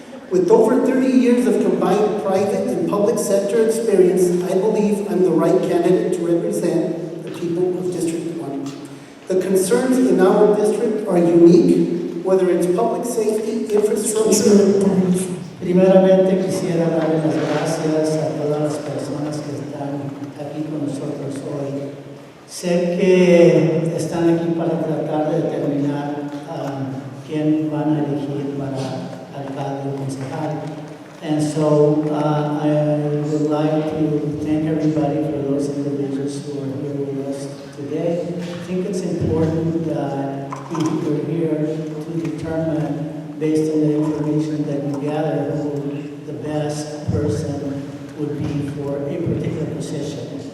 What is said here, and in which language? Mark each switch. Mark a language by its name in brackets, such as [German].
[English] With over 30 years of combined private and public sector experience, I believe I'm the right candidate to represent the people of District 1. The concerns in our district are unique, whether it's public safety, infrastructure. [Spanish] Primeramente quisiera darle las gracias a todas las personas que están aquí con nosotros hoy. Sé que están aquí para tratar de determinar quién van a elegir para alcalde o concejal. [English] And so I would like to thank everybody for those individuals who are here with us today. I think it's important that we're here to determine, based on the information that we gather, who the best person would be for a particular position.